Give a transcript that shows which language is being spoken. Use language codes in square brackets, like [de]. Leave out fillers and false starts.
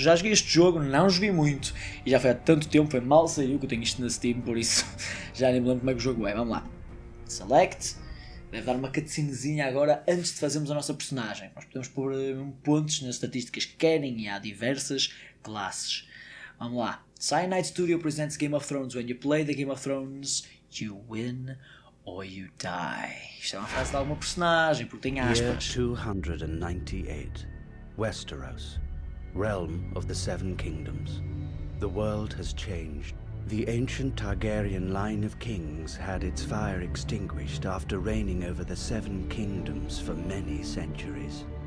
[pt] Já joguei este jogo, não joguei muito, e já foi há tanto tempo, foi mal saiu que eu tenho isto na Steam, por isso já nem me lembro como é que o jogo é. Vamos lá. Select. Deve dar uma cutscenezinha agora antes de fazermos a nossa personagem. Nós podemos pôr pontos nas estatísticas que querem e há diversas classes. Vamos lá. [en] Cyanide Studio presents Game of Thrones. When you play the Game of Thrones, you win or you die. [pt] Isto é uma frase de alguma personagem, porque tem aspas. [en] Year 298. Westeros. Realm of the Seven Kingdoms. The world has changed. The ancient Targaryen line of kings had its fire extinguished after reigning over the Seven Kingdoms for many centuries.